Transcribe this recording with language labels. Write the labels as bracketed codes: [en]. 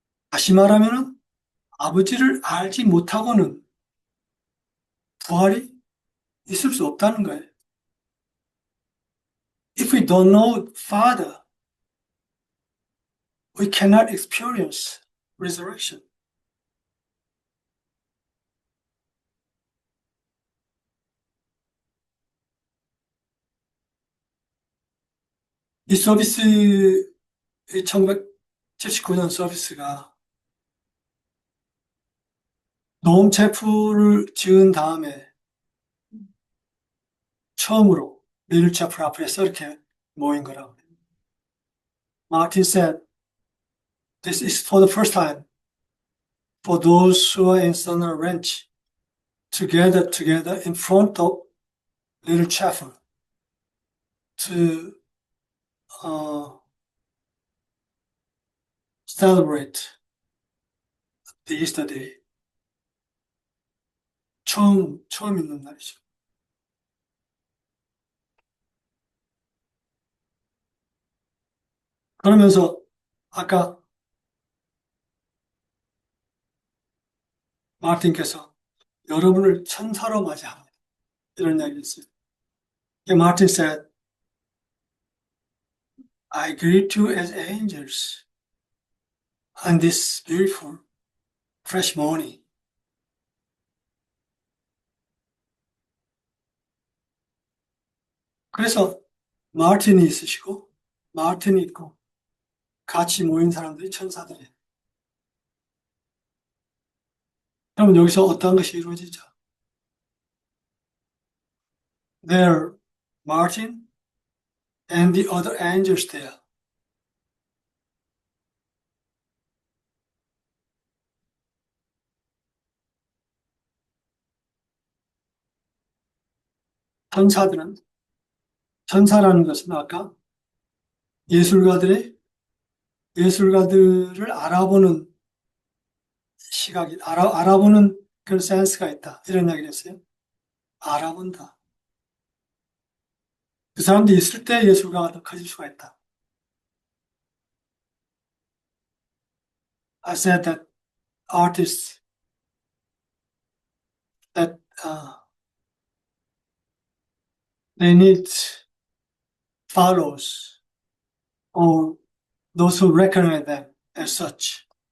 [ko] 다시 말하면 아버지를 알지 못하고는 부활이 있을 수 없다는 거예요. [en] If we don't know Father, we cannot experience resurrection. [ko] 이 서비스, 1979년 서비스가 노험 체프를 지은 다음에 처음으로 리틀 체프 앞에서 이렇게 모인 거라고. [en] Martin said, this is for the first time for those who are in Sunner Ranch together in front of Little Chapel to celebrate the Easter day. [ko] 처음 있는 날이죠. 그러면서 아까 마틴께서 여러분을 천사로 맞이합니다. 이런 이야기 했어요. [en] Martin said, I greet you as angels on this beautiful fresh morning. [ko] 그래서 마틴이 있으시고 마틴이 있고 같이 모인 사람들이 천사들이에요. 그럼 여기서 어떤 것이 이루어지죠? [en] There, Martin and the other angels there. [ko] 천사들은 천사라는 것은 아까 예술가들의 예술가들을 알아보는 시각이 알아보는 그런 센스가 있다. 이런 이야기를 했어요. 알아본다. 그 사람들이 있을 때 예술가가 더 커질 수가 있다. [en] I said that artists that they need follows or those who recognize them as such.